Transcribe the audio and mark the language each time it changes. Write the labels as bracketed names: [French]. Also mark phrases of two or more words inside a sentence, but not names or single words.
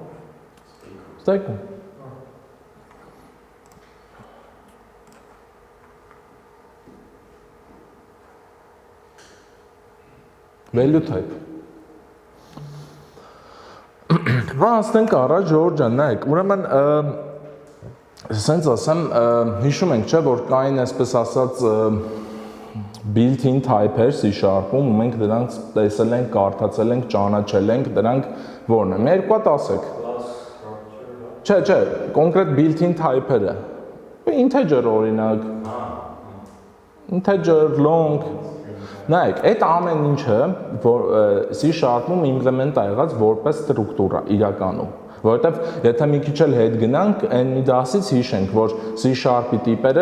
[Armenian] Ստեյքում։ Value type։ Անցնենք առաջ Ժորժ ջան, նայեք, ուրեմն ասենց ասեմ, հիշում ենք, չէ, որ կային այսպես ասած [English] built-in type-եր [Armenian] C#-ում, ու մենք դրանց տեսել ենք, կարդացել ենք, ճանաչել ենք, դրանք որն են։ Մի երկու հատ ասեք։ Չէ, կոնկրետ built-in type-երը։ Integer օրինակ։ [English] Integer, long։ [Armenian] Նայեք, այդ ամեն ինչը, որ C#-ում implement-ա եղած որպես ստրուկտուրա իրականում, որովհետև եթե մի քիչ էլ հետ գնանք, այն մի դասից հիշենք, որ C#-ի տիպերը